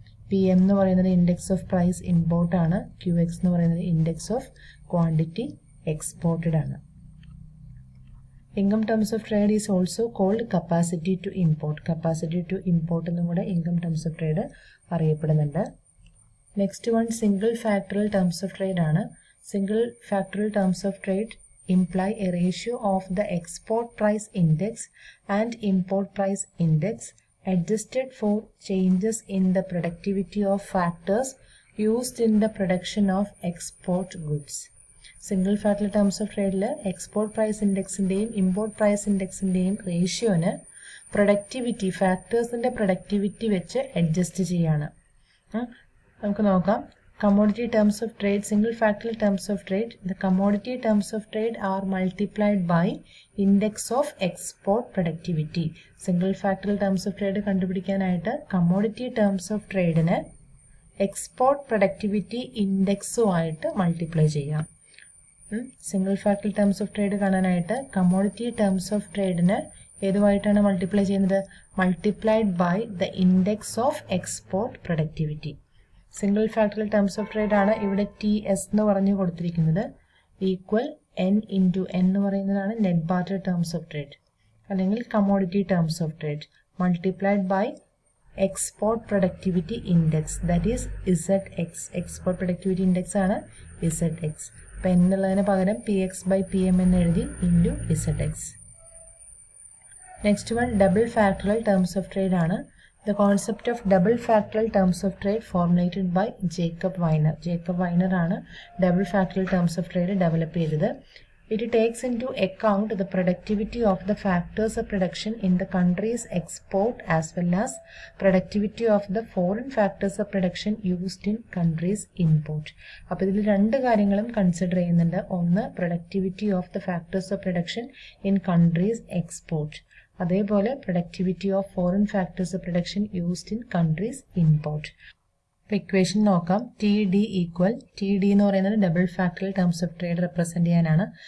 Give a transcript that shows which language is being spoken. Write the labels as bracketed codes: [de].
[ml] P M എന്ന് പറയുന്നത് index of price import ആണ്. ക്യു എക്സ് എന്ന് പറയുന്നത് ഇൻഡെക്സ് ഓഫ് ക്വാണ്ടിറ്റി എക്സ്പോർട്ടഡ് ആണ്. [en] Income terms of trade is also called capacity to import. [ml] Capacity to import എന്നും കൂടെ income terms of trade അറിയപ്പെടുന്നുണ്ട്. Next one single factoral terms of trade ആണ്. [en] Single factorial terms of trade imply a ratio of the export price index and import price index adjusted for changes in the productivity of factors used in the production of export goods. [ml] Single factor terms of ട്രേഡിൽ export price ഇൻഡെക്സിൻ്റെയും import price ഇൻഡെക്സിൻ്റെയും റേഷ്യോന് productivity ഫാക്ടേഴ്സിൻ്റെ productivity വെച്ച് adjust ചെയ്യാണ്. നമുക്ക് നോക്കാം. [en] Commodity terms of trade, single factorial terms of trade. The commodity terms of trade are multiplied by index of export productivity. [ml] Single factorial terms of trade കണ്ടുപിടിക്കാനായിട്ട് commodity terms of trade നെ export productivity index ആയിട്ട് multiply ചെയ്യാം. Single factorial terms of trade കാണാനായിട്ട് commodity terms of ട്രേഡിന് ഏതുമായിട്ടാണ് multiply ചെയ്യുന്നത്? [en] Multiplied by the index of export productivity. [ml] Single factorial terms of trade ആണ് ഇവിടെ T S എന്ന് പറഞ്ഞു കൊടുത്തിരിക്കുന്നത്. ഈക്വൽ എൻ ഇൻറ്റു എൻ എന്ന് പറയുന്നതാണ് net barter terms of trade അല്ലെങ്കിൽ [en] Commodity terms of trade multiplied by export productivity index that is Z X. [ml] Export productivity index ആണ് Z X. അപ്പം എന്നുള്ളതിന് പകരം P X by P M എന്ന് എഴുതി into Z X. Next one double factorial terms of trade ആണ്. [en] The concept of double factorial terms of trade formulated by Jacob Weiner. [ml] Jacob Weiner ആണ് double factorial terms of trade develop ചെയ്തത്. [en] It takes into account the productivity of the factors of production in the country's export as well as productivity of the foreign factors of production used in country's import. [ml] അപ്പോൾ ഇതിൽ രണ്ട് കാര്യങ്ങളും consider ചെയ്യുന്നുണ്ട്. ഒന്ന് [en] productivity of the factors of production in country's export. [ml] അതേപോലെ [en] Productivity of foreign factors of production used in countries import. [ml] ഇപ്പോൾ equation നോക്കാം. T D equal T D എന്ന് പറയുന്നത് double factorial terms of trade represent ചെയ്യാനാണ്.